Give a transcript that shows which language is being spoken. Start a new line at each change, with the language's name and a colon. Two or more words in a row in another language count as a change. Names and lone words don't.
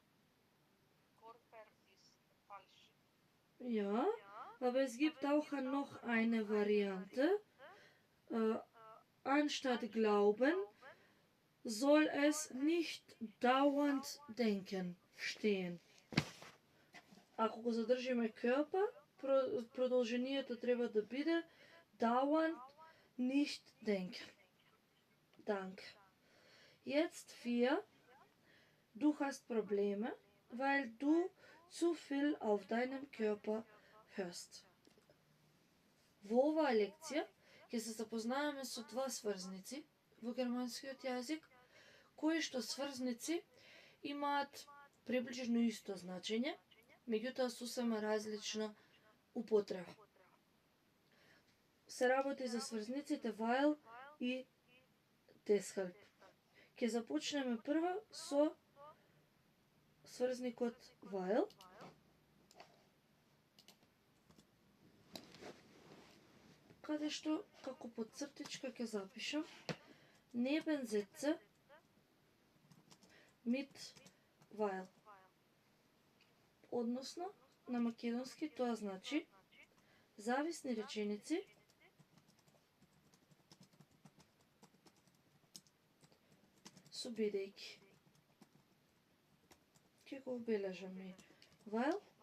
German: Körper ist falsch. Ja, aber es gibt auch noch eine Variante. Anstatt glauben soll es nicht dauernd denken stehen.
Macedonian: Ако го задржиме körper, продолжението треба да биде
German: dauernd nicht denken. Danke. Jetzt 4. Du hast Probleme, weil du zu viel auf deinem Körper hörst.
Macedonian: Во оваа лекција ќе се запознаеме со два сврзници во германскиот јазик, кои што сврзници имаат приближно исто значење, меѓутоа сосема различна употреба. Се работи за сврзниците weil и deshalb. Ќе започнеме прво со сврзникот weil. Каде што, како подцртичка ќе запишам
German: Nebensätze mit weil.
Macedonian: Односно, на македонски тоа значи зависни реченици со бидејќи. Ќе го обележам и weil.